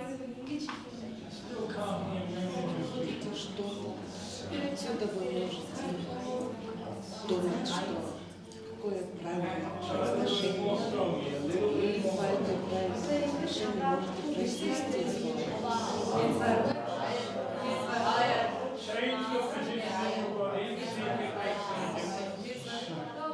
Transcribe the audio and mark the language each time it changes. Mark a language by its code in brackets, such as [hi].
[en] Still can't hear many of you. [ru] Это что-то. Отсюда вы можете думать, что какое правильное произношение. И по этой правильной произношению можете произнести слово. [en] Change your position in your body and see if it makes any difference.